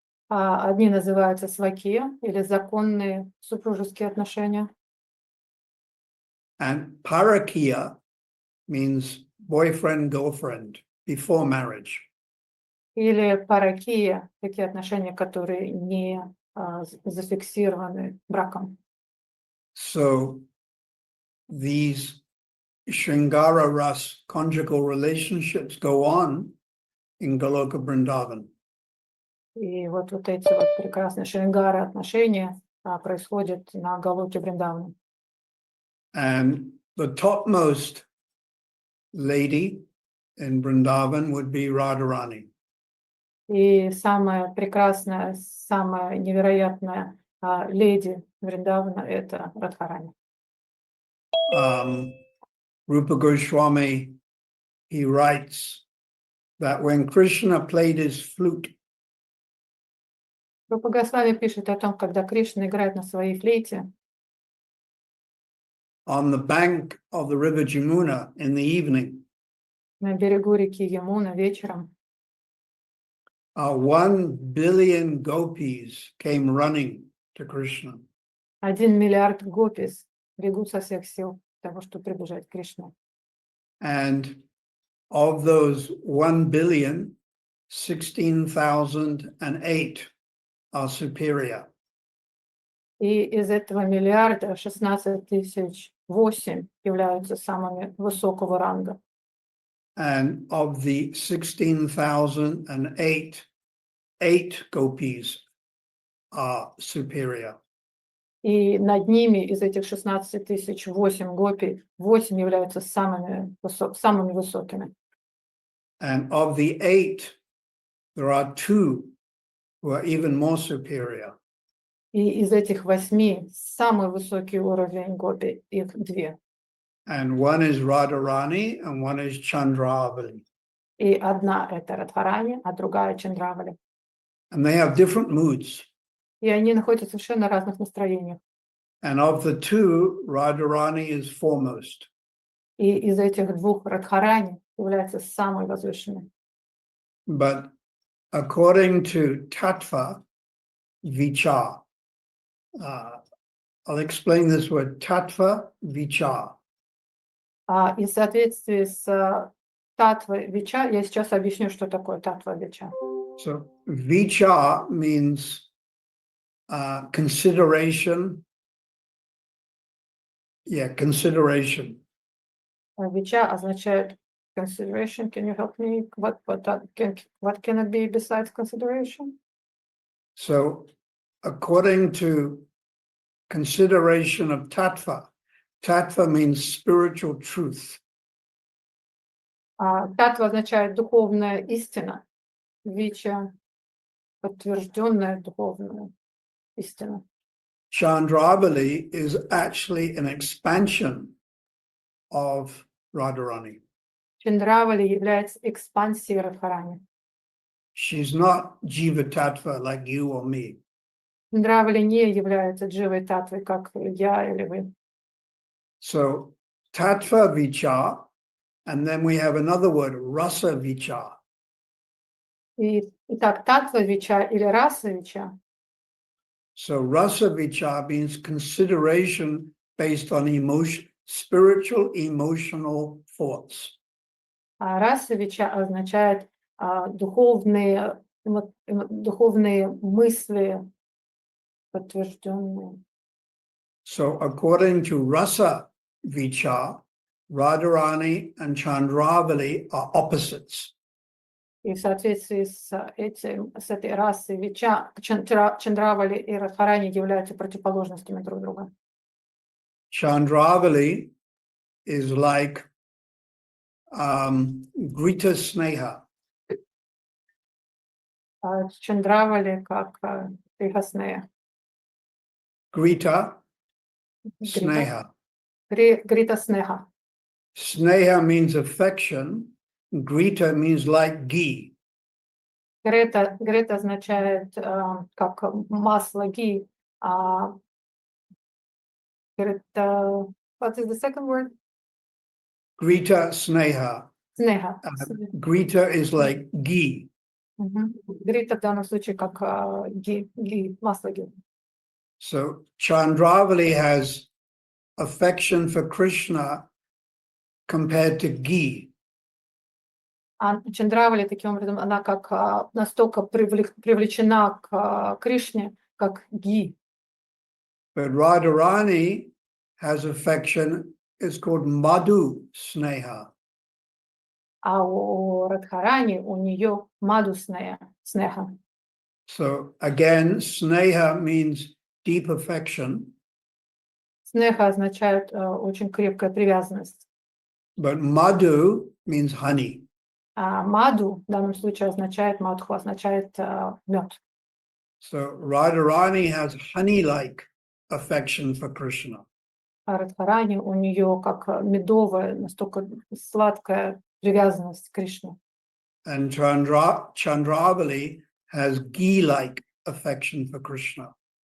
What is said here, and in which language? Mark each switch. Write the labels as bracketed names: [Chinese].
[Russian] Одни называются свакия или законные супружеские отношения. [English] And Parakiya means boyfriend, girlfriend, before marriage. [Russian] Или паракия, такие отношения, которые не зафиксированы браком. [English] So these Shringara Ras conjugal relationships go on in Goloka Vrindavan. [Russian] И вот эти вот прекрасные шрингары отношения происходят на Галоке Вриндавана. [English] And the topmost lady in Vrindavan would be Radharani. [Russian] И самая прекрасная, самая невероятная леди Вриндавана — это Радхарани. [English] Rupa Goswami, he writes that when Krishna played his flute, [Russian] Рупа Госвами пишет о том, когда Кришна играет на своей флейте [English] on the bank of the river Jamuna in the evening, [Russian] на берегу реки Ямуна вечером, [English] 1 billion gopis came running to Krishna. [Russian] 1 миллиард гопис бегут со всех сил для того, чтобы прибежать к Кришне. [English] And of those 1 billion, 16,008 are superior. [Russian] И из этого миллиарда 16,008 являются самыми высокого ранга. [English] And of the 16,008, 8 gopis are superior. [Russian] И над ними из этих 16,008 гопи 8 являются самыми высокими. [English] And of the 8, there are 2 who are even more superior. [Russian] И из этих 8 самый высокий уровень гопи, их 2. [English] And one is Radharani and one is Chandravali. [Russian] И одна это Радхарани, а другая Чандравали. [English] And they have different moods. [Russian] И они находятся в совершенно разных настроениях. [English] And of the 2, Radharani is foremost. [Russian] И из этих двух Радхарани является самой возвышенной. [English] But according to Tattva Vichar, I'll explain this word, Tattva Vichar. [Russian] И в соответствии с Татва Вича, я сейчас объясню, что такое Татва Вича. [English] So Vichar means consideration. Yeah, consideration. [Russian] Вича означает consideration. [English] Can you help me? What can it be besides consideration? So according to consideration of Tattva, Tattva means spiritual truth. [Russian] Татва означает духовная истина. Вича — подтвержденная духовная истина. [English] Chandravali is actually an expansion of Radharani. [Russian] Чандравали является экспансией Радхарани. [English] She's not Jiva Tattva like you or me. [Russian] Чандравали не является дживой татвой, как я или вы. [English] So Tattva Vichar, and then we have another word, Rasa Vichar. [Russian] Итак, татва вича или раса вича. [English] So Rasa Vichar means consideration based on emotion, spiritual emotional thoughts. [Russian] А раса вича означает духовные мысли, подтвержденные. [English] So according to Rasa Vichar, Radharani and Chandravali are opposites. [Russian] И в соответствии с этой расой вича, Чандравали и Радхарани являются противоположностями друг друга. [English] Chandravali is like Grita Sneha. [Russian] Чандравали как Грихаснея. [English] Grita [Russian] Грита, [English] Sneha. [Russian] Грита Снеха. [English] Sneha means affection. Grita means like ghee. [Russian] Грета означает как масло ги, а Грета, [English] what is the second word? Grita Sneha. [Russian] Снеха. [English] Grita is like ghee. [Russian] Грита в данном случае как ги, масло ги. [English] So Chandravali has affection for Krishna compared to ghee. [Russian] А Чандравали, таким образом, она как настолько привлечена к Кришне, как ги. [English] But Radharani has affection, it's called Madhu Sneha. [Russian] А у Радхарани у нее маду снеха. [English] So again, Sneha means deep affection. [Russian] Снеха означает очень крепкая привязанность. [English] But Madhu means honey. [Russian] А маду в данном случае означает, мадху означает мед. [English] So Radharani has honey-like affection for Krishna. [Russian] А Радхарани у нее как медовая, настолько сладкая привязанность к Кришне. [English] And Chandravali has ghee-like affection for Krishna.